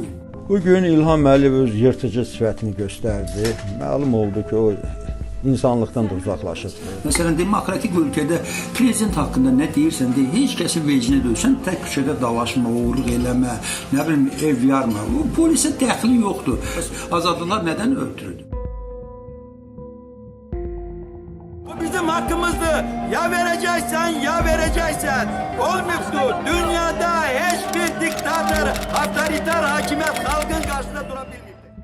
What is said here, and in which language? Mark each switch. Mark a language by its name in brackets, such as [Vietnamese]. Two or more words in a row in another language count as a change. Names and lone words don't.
[Azerbaijani] Bugün İlham Əliyev öz yırtıcı sifətini göstərdi. Məlum oldu ki, o insanlıqdan da uzaqlaşır. Məsələn, demokratik ölkədə prezident haqqında nə deyirsən, heç kəsin vecinə döysən, tək küçədə dalaşma, uğurluq eləmə, nə bilim, ev yarma. Bu polisə dəxli yoxdur. Azadlıqlar nədən öldürüldü? [Turkish] Bu bizim hakkımızdır. Ya vereceksen ya vereceksen. Olmuştu. Dünyada hiçbir diktatör, otoriter hakimiyet halkın karşısında durabilmiyor.